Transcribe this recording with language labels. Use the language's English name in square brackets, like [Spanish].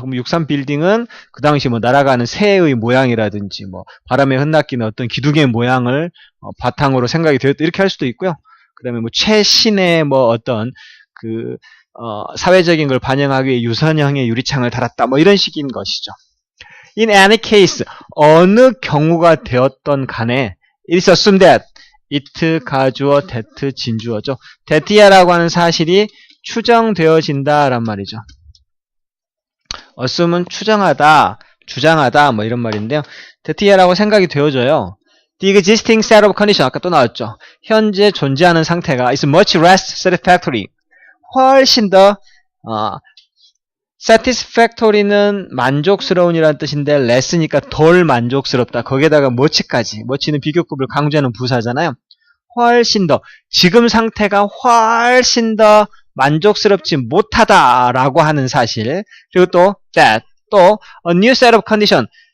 [Korean] 그럼 63빌딩은 그 당시 날아가는 새의 모양이라든지 바람에 흩날리는 어떤 기둥의 모양을 바탕으로 생각이 되었다. 이렇게 할 수도 있고요. 그다음에 최신의 어떤 사회적인 걸 반영하기 위해 유선형의 유리창을 달았다. 이런 식인 것이죠. [English] In any case, [Korean] 어느 경우가 되었던 간에 [English] it is assumed that it 가주어, that 진주어죠. [Korean] that이라고 하는 사실이 추정되어진다란 말이죠. assume은 추정하다, 주장하다 이런 말인데요. that이라고 생각이 되어져요. [English] The existing set of condition, [Korean] 아까 또 나왔죠. 현재 존재하는 상태가 [English] is much less satisfactory. [Korean] 훨씬 더 satisfactory는 만족스러운이라는 뜻인데 less니까 덜 만족스럽다. 거기에다가 much까지, much는 비교급을 강조하는 부사잖아요. 훨씬 더, 지금 상태가 훨씬 더 만족스럽지 못하다라고 하는 사실. 그리고 또 that, 또 [English] a new set of condition,